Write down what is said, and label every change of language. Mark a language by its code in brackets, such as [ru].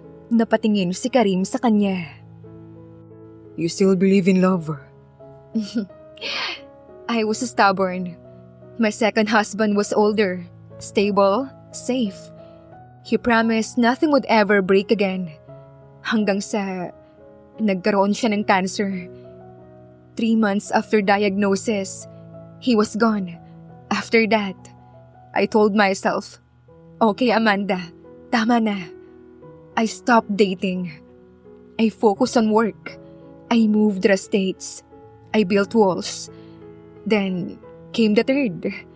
[tl] Napatingin si Karim sa kanya. [en] You still believe in love? I was stubborn. My second husband was older, stable, safe. He promised nothing would ever break again. [tl] Hanggang sa nagkaroon siya ng cancer. [en] 3 months after diagnosis, he was gone. After that, I told myself, okay Amanda, [tl] tama na. [en] I stopped dating. I focused on work. I moved to the States. I built walls. Then came the third.